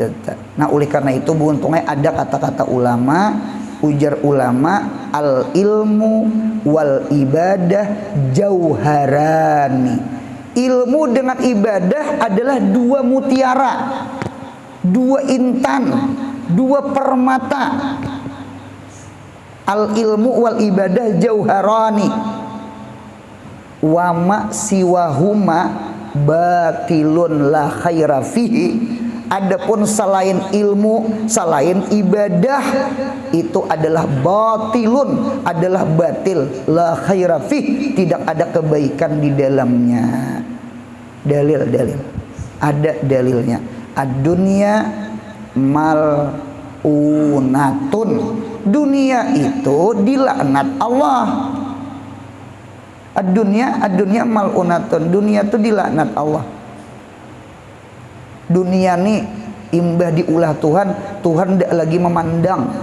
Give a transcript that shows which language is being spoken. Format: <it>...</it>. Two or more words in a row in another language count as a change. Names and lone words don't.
<id>Nah oleh karena itu beruntungnya ada kata-kata ulama, ujar ulama,</id> <ar>العلم والعبادة جوهران.</ar> <id>Ilmu dengan ibadah adalah dua mutiara, dua intan, dua permata.</id> <ar>العلم والعبادة جوهران وما سواهما باطل لا خير فيه.</ar> <id>Adapun selain ilmu, selain ibadah, itu adalah batilun, adalah batil,</id> <ar>لا خير فيه,</ar> <id>tidak ada kebaikan di dalamnya. Dalil-dalil, ada dalilnya.</id> <ar>الدنيا ملعونة,</ar> <id>dunia itu dilaknat Allah.</id> <ar>الدنيا ملعونة,</ar> <id>dunia itu dilaknat Allah.</id> <bjn>Dunia nih imbah diulah Tuhan, Tuhan</bjn> <id>tidak lagi memandang.</id>